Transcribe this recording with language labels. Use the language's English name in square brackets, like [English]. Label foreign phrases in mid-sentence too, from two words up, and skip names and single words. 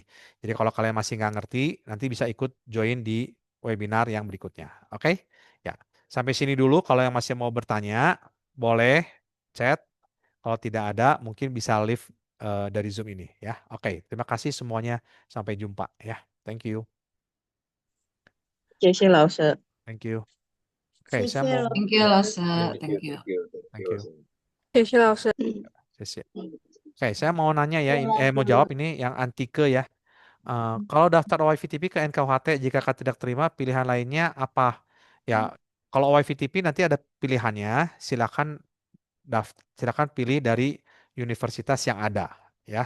[Indonesian] Jadi kalau kalian masih nggak ngerti, nanti bisa ikut join di webinar yang berikutnya. Oke? Ya, sampai sini dulu. Kalau yang masih mau bertanya, boleh chat. Kalau tidak ada, mungkin bisa live dari Zoom ini ya. Oke, terima kasih semuanya. Sampai jumpa ya. [English] Thank you. [Chinese] 谢谢老师。 [English] Thank you. [Indonesian] Oke, saya mau [English] Thank [Indonesian] ya, [English] you, Lause. thank you. [Chinese] 谢谢老师。 [Indonesian] Oke, saya mau nanya ya, mau jawab ini yang Antike ya. Kalau daftar OYVTP ke NKUHT jika tidak terima, pilihan lainnya apa? Ya, kalau OYVTP nanti ada pilihannya, silakan pilih dari universitas yang ada, ya.